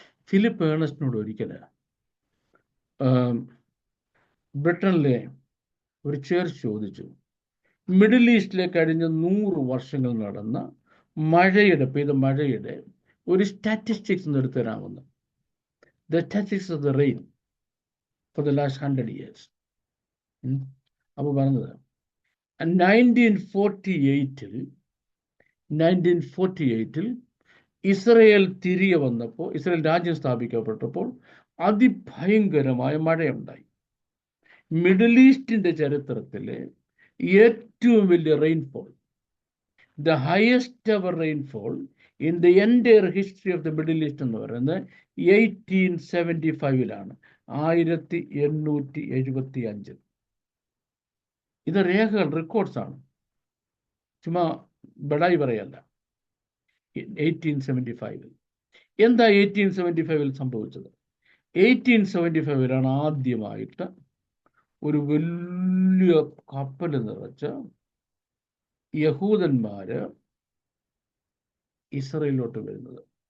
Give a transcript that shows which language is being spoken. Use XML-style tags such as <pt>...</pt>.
<ml>Philip ഏണസ്റ്റിനോട് ഒരിക്കൽ ബ്രിട്ടനിലെ ഒരു ചേർച്ച് ചോദിച്ചു, മിഡിൽ ഈസ്റ്റിലെ കഴിഞ്ഞ 100 വർഷങ്ങൾ നടന്ന പെയ്ത മഴയുടെ ഒരു സ്റ്റാറ്റിസ്റ്റിക്സ് ഒന്ന് എടുത്തു തരാമെന്ന്.</ml> <en>The statistics of the rain for the last 100 years.</en> <ml>അപ്പോൾ പറഞ്ഞത് 1948 ഇസ്രയേൽ തിരികെ വന്നപ്പോൾ, ഇസ്രയേൽ രാജ്യം സ്ഥാപിക്കപ്പെട്ടപ്പോൾ അതിഭയങ്കരമായ മഴയുണ്ടായി. മിഡിൽ ഈസ്റ്റിൻ്റെ ചരിത്രത്തിലെ ഏറ്റവും വലിയ rainfall,</ml> <en>the highest ever rainfall in the entire history of the Middle East</en> <ml>എന്ന് പറയുന്നത് 1875-ലാണ്, 1875. ഇത് രേഖകൾ, റെക്കോർഡ്സാണ്, ചുമ്മാ ബടായി പറയല്ല. 1875 എന്താ 1875 സംഭവിച്ചത്? 1875 ആദ്യമായിട്ട് ഒരു വലിയ കപ്പൽ നിറച്ച് യഹൂദന്മാര് ഇസ്രയേലിലോട്ട് വരുന്നത്.</ml>